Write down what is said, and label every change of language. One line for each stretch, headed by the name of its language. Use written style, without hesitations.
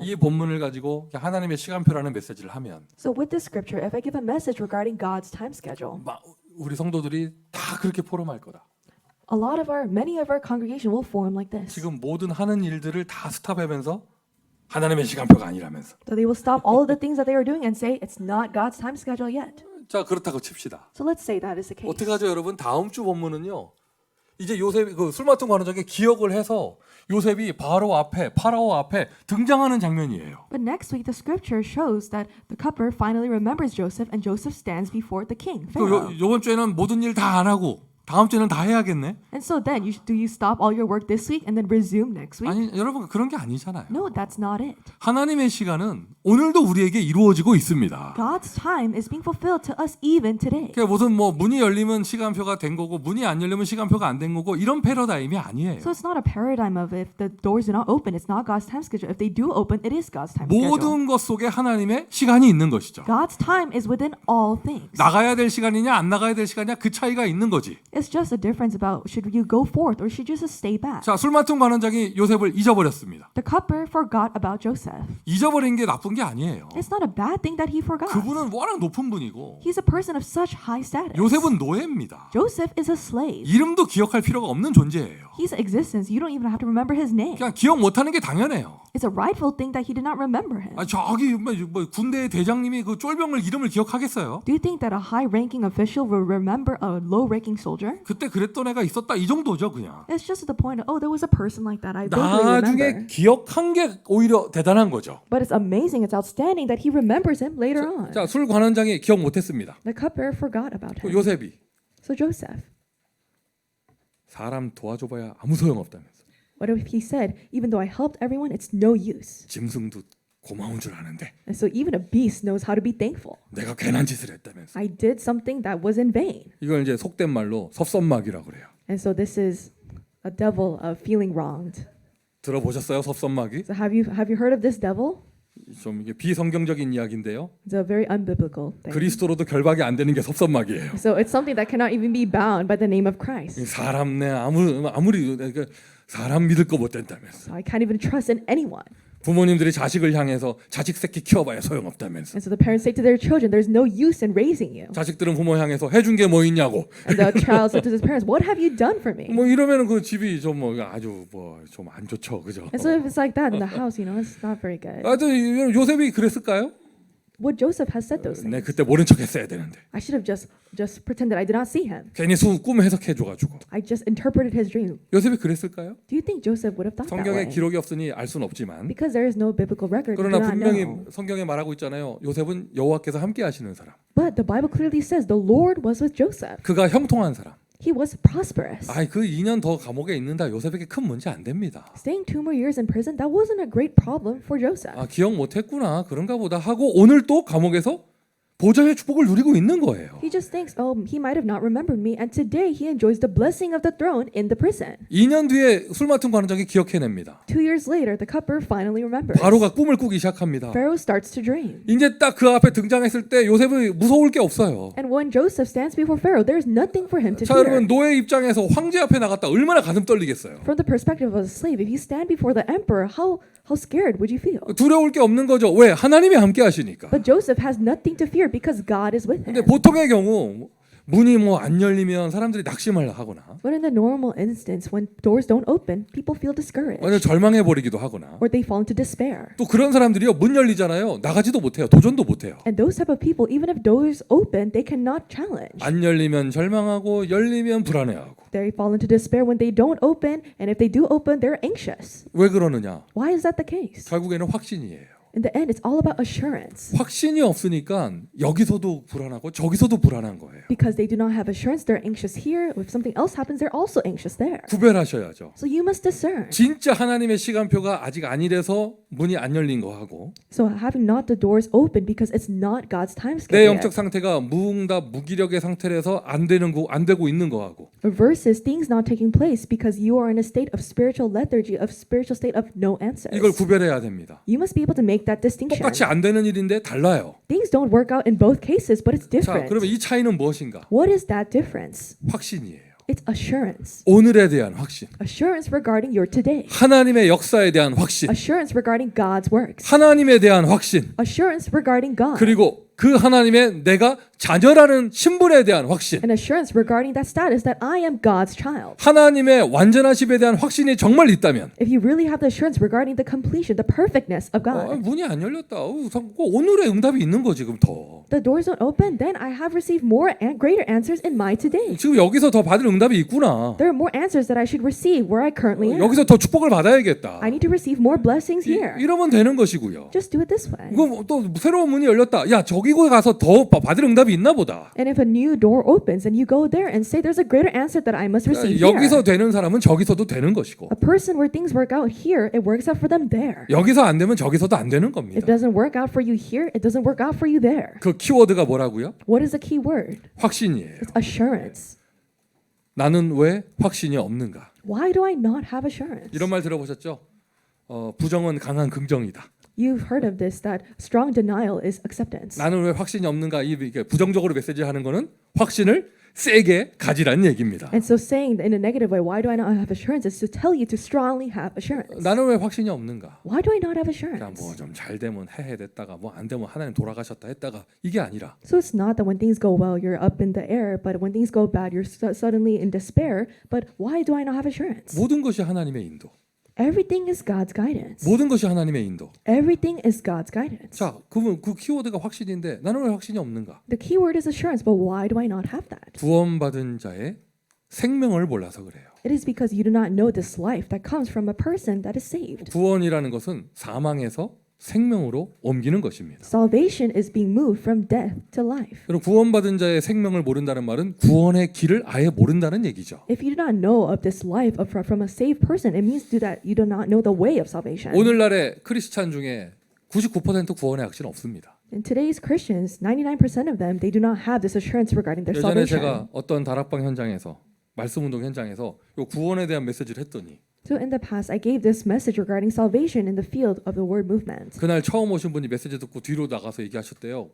Korean: 이 본문을 가지고 하나님의 시간표라는 메시지를 하면
English: so with this scripture, if I give a message regarding God's time schedule,
Korean: 우리 성도들이 다 그렇게 포럼할 거다.
English: many of our congregation will form like this.
Korean: 지금 모든 하는 일들을 다 스탑하면서 하나님의 시간표가 아니라면서.
English: So they will stop all of the things that they are doing and say it's not God's time schedule yet.
Korean: 자, 그렇다고 칩시다.
English: So let's say that is the case.
Korean: 어떻게 하죠, 여러분? 다음 주 본문은요. 이제 요셉이 그 술 맡은 관원장이 기억을 해서 요셉이 파라오 앞에 등장하는 장면이에요.
English: But next week, the scripture shows that the cupbearer finally remembers Joseph, and Joseph stands before the king, Pharaoh.
Korean: 요번 주에는 모든 일 다 안 하고 다음 주에는 다 해야겠네.
English: And so then, do you stop all your work this week and then resume next week?
Korean: 아니, 여러분 그런 게 아니잖아요.
English: No, that's not it.
Korean: 하나님의 시간은 오늘도 우리에게 이루어지고 있습니다.
English: God's time is being fulfilled to us even today.
Korean: 그러니까 무슨 문이 열리면 시간표가 된 거고 문이 안 열리면 시간표가 안 된 거고 이런 패러다임이 아니에요.
English: So it's not a paradigm of if the doors do not open, it's not God's time schedule. If they do open, it is God's time schedule.
Korean: 모든 것 속에 하나님의 시간이 있는 것이죠.
English: God's time is within all things.
Korean: 나가야 될 시간이냐 안 나가야 될 시간이냐 그 차이가 있는 거지.
English: It's just a difference about should you go forth or should you just stay back.
Korean: 자, 술 맡은 관원장이 요셉을 잊어버렸습니다.
English: The cupbearer forgot about Joseph.
Korean: 잊어버린 게 나쁜 게 아니에요.
English: It's not a bad thing that he forgot.
Korean: 그분은 워낙 높은 분이고
English: He's a person of such high status.
Korean: 요셉은 노예입니다.
English: Joseph is a slave.
Korean: 이름도 기억할 필요가 없는 존재예요.
English: His existence, you don't even have to remember his name.
Korean: 그냥 기억 못하는 게 당연해요.
English: It's a rightful thing that he did not remember him.
Korean: 저기 뭐 군대 대장님이 그 쫄병을 이름을 기억하겠어요?
English: Do you think that a high-ranking official will remember a low-ranking soldier?
Korean: 그때 그랬던 애가 있었다 이 정도죠 그냥.
English: It's just to the point of, oh, there was a person like that. I vaguely
Korean: 기억한 게 오히려 대단한 거죠.
English: But it's amazing, it's outstanding that he remembers him later on.
Korean: 자, 술 관원장이 기억 못했습니다.
English: The cupbearer forgot about him.
Korean: 요셉이
English: So Joseph,
Korean: 사람 도와줘봐야 아무 소용 없다면서.
English: what if he said, even though I helped everyone, it's no use.
Korean: 짐승도 고마운 줄 아는데
English: And so even a beast knows how to be thankful.
Korean: 내가 괜한 짓을 했다면서.
English: I did something that was in vain.
Korean: 이걸 이제 속된 말로 섭섭막이라고 그래요.
English: And so this is a devil of feeling wronged.
Korean: 들어보셨어요, 섭섭막이?
English: So have you heard of this devil?
Korean: 좀 이게 비성경적인 이야기인데요.
English: It's a very unbiblical thing.
Korean: 그리스도로도 결박이 안 되는 게 섭섭막이에요.
English: So it's something that cannot even be bound by the name of Christ.
Korean: 사람 내 아무리 사람 믿을 거 못 된다면서.
English: So I can't even trust in anyone.
Korean: 부모님들이 자식을 향해서 자식 새끼 키워봐야 소용없다면서.
English: And so the parents say to their children, there's no use in raising you.
Korean: 자식들은 부모 향해서 해준 게 뭐 있냐고.
English: And the child said to his parents, what have you done for me?
Korean: 뭐 이러면은 그 집이 좀 아주 좀 안 좋죠, 그죠?
English: And so if it's like that in the house, it's not very good.
Korean: 하여튼 요셉이 그랬을까요?
English: What Joseph has said those
Korean: 네,
English: things.
Korean: 그때 모른 척했어야 되는데.
English: I should have just pretended I did not see him.
Korean: 괜히 꿈 해석해줘가지고.
English: I just interpreted his dream.
Korean: 요셉이 그랬을까요?
English: Do you think Joseph would have thought that
Korean: 성경에 기록이 없으니 알 수는 없지만.
English: Because there is no biblical record, we do
Korean: 그러나
English: not
Korean: 분명히
English: know.
Korean: 성경에 말하고 있잖아요. 요셉은 여호와께서 함께 하시는 사람.
English: But the Bible clearly says the Lord was with Joseph.
Korean: 그가 형통한 사람.
English: He was prosperous.
Korean: 그 2년 더 감옥에 있는다 요셉에게 큰 문제 안 됩니다.
English: Staying 2 more years in prison, that wasn't a great problem for Joseph.
Korean: 기억 못했구나 그런가 보다 하고 오늘 또 감옥에서 보좌의 축복을 누리고 있는 거예요.
English: He just thinks, oh, he might have not remembered me, and today he enjoys the blessing of the throne in the prison.
Korean: 2년 뒤에 술 맡은 관원장이 기억해냅니다.
English: 2 years later, the cupbearer finally remembers.
Korean: 바로가 꿈을 꾸기 시작합니다.
English: Pharaoh starts to dream.
Korean: 이제 딱 그 앞에 등장했을 때 요셉이 무서울 게 없어요.
English: And when Joseph stands before Pharaoh, there is nothing for him to
Korean: 자, 여러분
English: fear.
Korean: 노예 입장에서 황제 앞에 나갔다 얼마나 가슴 떨리겠어요.
English: From the perspective of a slave, if you stand before the emperor, how scared would you feel?
Korean: 두려울 게 없는 거죠. 왜? 하나님이 함께 하시니까.
English: But Joseph has nothing to fear because God is with
Korean: 근데
English: him.
Korean: 보통의 경우 문이 뭐 안 열리면 사람들이 낙심을 하거나
English: But in the normal instance, when doors don't open, people feel discouraged,
Korean: 완전 절망해 버리기도 하거나
English: or they fall into despair.
Korean: 또 그런 사람들이요 문 열리잖아요. 나가지도 못해요. 도전도 못해요.
English: And those type of people, even if doors open, they cannot challenge.
Korean: 안 열리면 절망하고 열리면 불안해하고.
English: They fall into despair when they don't open, and if they do open, they're anxious.
Korean: 왜 그러느냐?
English: Why is that the case?
Korean: 결국에는 확신이에요.
English: In the end, it's all about assurance.
Korean: 확신이 없으니까 여기서도 불안하고 저기서도 불안한 거예요.
English: Because they do not have assurance, they're anxious here. If something else happens, they're also anxious there.
Korean: 구별하셔야죠.
English: So you must discern.
Korean: 진짜 하나님의 시간표가 아직 아니라서 문이 안 열린 거하고
English: So having not the doors open because it's not God's time
Korean: 내
English: schedule.
Korean: 영적 상태가 무응답 무기력의 상태라서 안 되고 있는 거하고
English: Versus things not taking place because you are in a state of spiritual lethargy, of spiritual state of no answers.
Korean: 이걸 구별해야 됩니다.
English: You must be able to make that distinction.
Korean: 똑같이 안 되는 일인데 달라요.
English: Things don't work out in both cases, but it's different.
Korean: 그러면 이 차이는 무엇인가?
English: What is that difference?
Korean: 확신이에요.
English: It's assurance.
Korean: 오늘에 대한 확신.
English: Assurance regarding your today.
Korean: 하나님의 역사에 대한 확신.
English: Assurance regarding God's works.
Korean: 하나님에 대한 확신.
English: Assurance regarding God.
Korean: 그리고 그 하나님의 내가 자녀라는 신분에 대한 확신.
English: And assurance regarding that status that I am God's child.
Korean: 하나님의 완전하심에 대한 확신이 정말 있다면
English: If you really have the assurance regarding the completion, the perfectness of God,
Korean: 문이 안 열렸다. 오늘의 응답이 있는 거 지금 더.
English: the doors don't open, then I have received more and greater answers in my today.
Korean: 지금 여기서 더 받을 응답이 있구나.
English: There are more answers that I should receive where I currently am.
Korean: 여기서 더 축복을 받아야겠다.
English: I need to receive more blessings here.
Korean: 이러면 되는 것이고요.
English: Just do it this way.
Korean: 그럼 또 새로운 문이 열렸다. 야, 저기 가서 더 받을 응답이 있나 보다.
English: And if a new door opens and you go there and say there's a greater answer that I must receive
Korean: 여기서 되는 사람은 저기서도 되는 것이고
English: A person where things work out here, it works out for them there.
Korean: 여기서 안 되면 저기서도 안 되는
English: It
Korean: 겁니다.
English: doesn't work out for you here, it doesn't work out for you there.
Korean: 그 키워드가 뭐라고요?
English: What is the key word?
Korean: 확신이에요.
English: It's assurance.
Korean: 나는 왜 확신이 없는가?
English: Why do I not have assurance?
Korean: 이런 말 들어보셨죠? 부정은 강한 긍정이다.
English: You've heard of this, that strong denial is acceptance.
Korean: 나는 왜 확신이 없는가? 이게 부정적으로 메시지하는 거는 확신을 세게 가지라는 얘기입니다.
English: And so saying in a negative way, why do I not have assurance, is to tell you to strongly have assurance.
Korean: 나는 왜 확신이 없는가?
English: Why do I not have
Korean: 그냥
English: assurance?
Korean: 뭐 좀 잘 되면 해해 됐다가 뭐 안 되면 하나님 돌아가셨다 했다가 이게 아니라
English: So it's not that when things go well, you're up in the air, but when things go bad, you're suddenly in despair. But why do I not have assurance?
Korean: 모든 것이 하나님의 인도.
English: Everything is God's guidance.
Korean: 모든 것이 하나님의 인도.
English: Everything is God's guidance.
Korean: 자, 그러면 그 키워드가 확신인데 나는 왜 확신이 없는가?
English: The key word is assurance, but why do I not have that?
Korean: 구원받은 자의 생명을 몰라서 그래요.
English: It is because you do not know this life that comes from a person that is saved.
Korean: 구원이라는 것은 사망에서 생명으로 옮기는 것입니다.
English: Salvation is being moved from death to life.
Korean: 여러분 구원받은 자의 생명을 모른다는 말은 구원의 길을 아예 모른다는 얘기죠.
English: If you do not know of this life from a saved person, it means that you do not know the way of salvation.
Korean: 오늘날의 크리스찬 중에 99% 구원의 확신 없습니다.
English: In today's Christians, 99% of them, they do not have this assurance regarding their
Korean: 예전에
English: salvation.
Korean: 제가 어떤 다락방 현장에서 말씀 운동 현장에서 요 구원에 대한 메시지를 했더니
English: So in the past, I gave this message regarding salvation in the field of the word movement.
Korean: 그날 처음 오신 분이 메시지 듣고 뒤로 나가서 얘기하셨대요.